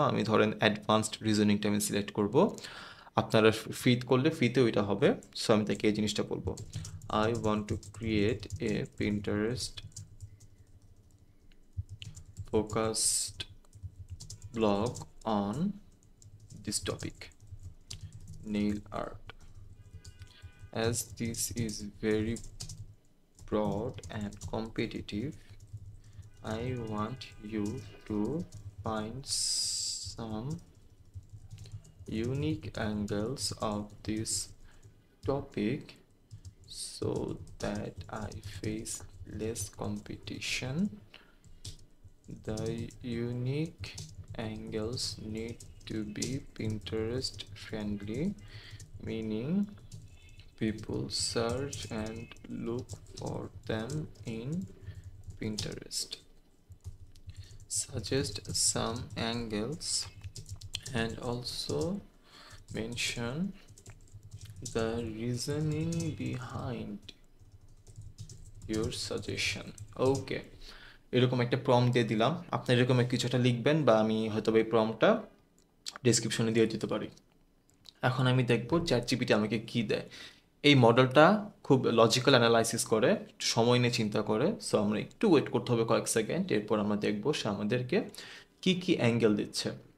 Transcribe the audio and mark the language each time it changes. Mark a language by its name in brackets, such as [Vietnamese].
[Bangla] আমি ধরেন অ্যাডভান্সড রিজনিংটা আমি সিলেক্ট করব। আপনারা ফ্রিত করলে ফ্রিতে ওইটা হবে। সো আমি তাকে এই জিনিসটা বলবো, [English] I want to create a Pinterest focused blog on this topic, nail art. As this is very broad and competitive, I want you to find some unique angles of this topic so that I face less competition. The unique angles need to be Pinterest friendly, meaning people search and look for them in Pinterest. Suggest some angles and also mention the reasoning behind your suggestion. [Bangla] Okay, এরকম একটা prompt দিয়ে দিলাম। আপনি এরকম কিছু একটা লিখবেন, বা আমি হয়তো এই প্রম্পটটা ডেসক্রিপশনে দিয়ে দিতে পারি। এখন আমি দেখব চ্যাট জিপিটি আমাকে কী দেয়। এই মডেলটা খুব লজিক্যাল অ্যানালাইসিস করে, সময় নিয়ে চিন্তা করে। সো আমরা একটু ওয়েট করতে হবে কয়েক সেকেন্ড, এরপর আমরা দেখব সে আমাদেরকে কী কী অ্যাঙ্গেল দিচ্ছে।